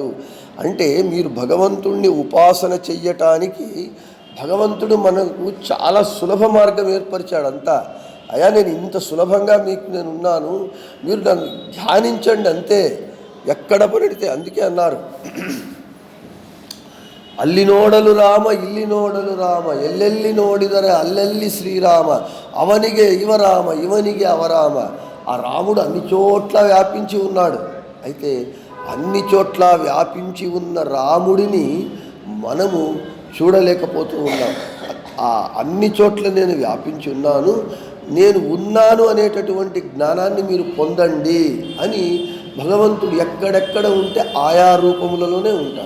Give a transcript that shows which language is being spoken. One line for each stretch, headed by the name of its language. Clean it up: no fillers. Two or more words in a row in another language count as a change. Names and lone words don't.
Telugu: అంటే మీరు భగవంతుణ్ణి ఉపాసన చెయ్యటానికి భగవంతుడు మనకు చాలా సులభ మార్గం ఏర్పరిచాడు. అంతా అయ్యా నేను ఇంత సులభంగా నేను ఉన్నాను, మీరు నన్ను ధ్యానించండి అంతే, ఎక్కడ పడితే. అందుకే అన్నారు,
Kannada: ಅಲ್ಲಿ ನೋಡಲು ರಾಮ ಇಲ್ಲಿ ನೋಡಲು ರಾಮ ಎಲ್ಲೆಲ್ಲಿ ನೋಡಿದರೆ ಅಲ್ಲೆಲ್ಲಿ ಶ್ರೀರಾಮ ಅವನಿಗೆ ಇವರಾಮ ಇವನಿಗೆ అవరామ.
Telugu: ఆ రాముడు అన్ని చోట్ల వ్యాపించి ఉన్నాడు. అయితే అన్ని చోట్ల వ్యాపించి ఉన్న రాముడిని మనము చూడలేకపోతూ ఉన్నాం. ఆ అన్ని చోట్ల నేను వ్యాపించి ఉన్నాను, నేను ఉన్నాను అనేటటువంటి జ్ఞానాన్ని మీరు పొందండి అని భగవంతుడు ఎక్కడెక్కడ ఉంటే ఆయా రూపములలోనే ఉంటాడు.